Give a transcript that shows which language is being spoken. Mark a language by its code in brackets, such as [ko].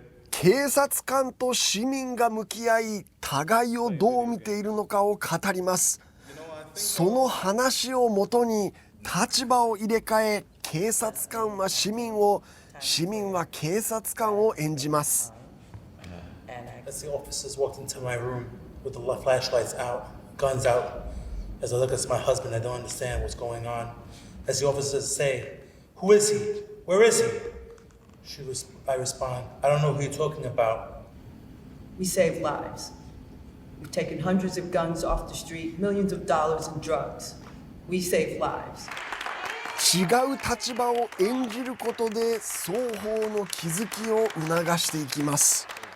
[ja] 警察官と市民が向き合い、互いをどう見ているのかを語ります。その話をもとに立場を入れ替え、警察官は市民を、市民は警察官を演じます。 [en] As the officers walked into my room with the flashlights out, guns out, as I look at my husband, I don't understand what's going on. As the officers say, "Who is he? Where is he?" I respond, "I don't know who you're talking about." We save lives. We've taken hundreds of guns off the street, millions of dollars in drugs. We save lives. [ja] 違う立場を演じることで双方の気づきを促していきます。